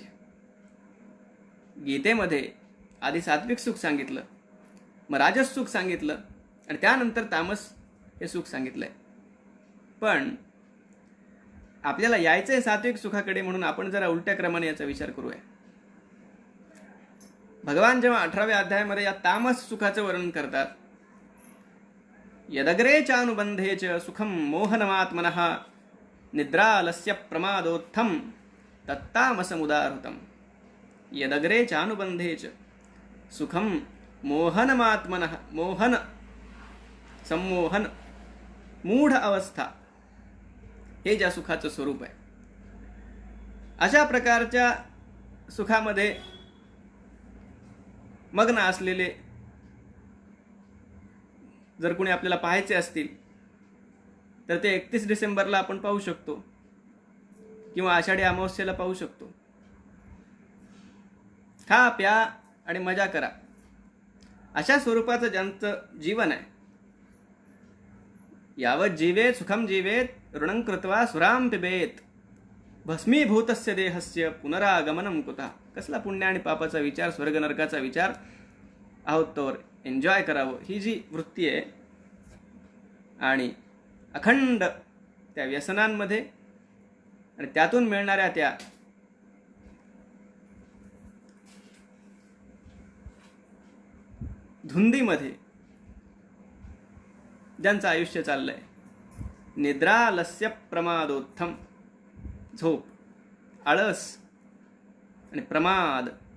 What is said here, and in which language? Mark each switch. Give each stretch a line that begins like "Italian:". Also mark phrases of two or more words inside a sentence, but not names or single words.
Marathi: गीतेमध्ये आधी सात्विक सुख सांगितलं, मग राजस सुख सांगितलं आणि त्यानंतर तामस हे सुख सांगितलंय. पण आपल्याला यायचंय सात्विक सुखाकडे, म्हणून आपण जरा उलट्या क्रमाने याचा विचार करूया. भगवान जेव्हा 18व्या अध्यायामध्ये या तामस सुखाचं वर्णन करतात,
Sanskrit: यदग्रे चानुबंधे च सुखम मोहनमात्मनः निद्रालस्य प्रमादोत्थम तत्तामसमुदाहृतम. यदग्रे चानुबंधे च सुखम मोहनमात्मनः,
Marathi: मोहन, संमोहन, मूढ अवस्था हे ज्या सुखाचं स्वरूप आहे, अशा प्रकारच्या सुखामध्ये मग्न असलेले जर कोणी आपल्याला पाहायचे असतील तर ते 31 डिसेंबरला आपण पाहू शकतो किंवा आषाढी अमावस्येला पाहू शकतो. खा प्या आणि मजा करा अशा स्वरूपाचं ज्यांचं जीवन आहे.
Sanskrit: यावत जीवेत सुखम जीवेत ऋणं कृत्वा सुराम पिबेत भस्मीभूतस्य देहस्य पुनरागमनम कुतः.
Marathi: कसला पुण्य आणि पापाचा विचार, स्वर्ग नरकाचा विचार आहोत तोवर एन्जॉय करावं, ही जी वृत्ती आहे. आणि अखंड त्या व्यसनांमध्ये आणि त्यातून मिळणाऱ्या त्या धुंदीमध्ये ज्यांचं आयुष्य चाललंय,
Sanskrit: निद्रालस्य प्रमादोत्थम,
Marathi: झोप, आळस आणि प्रमाद,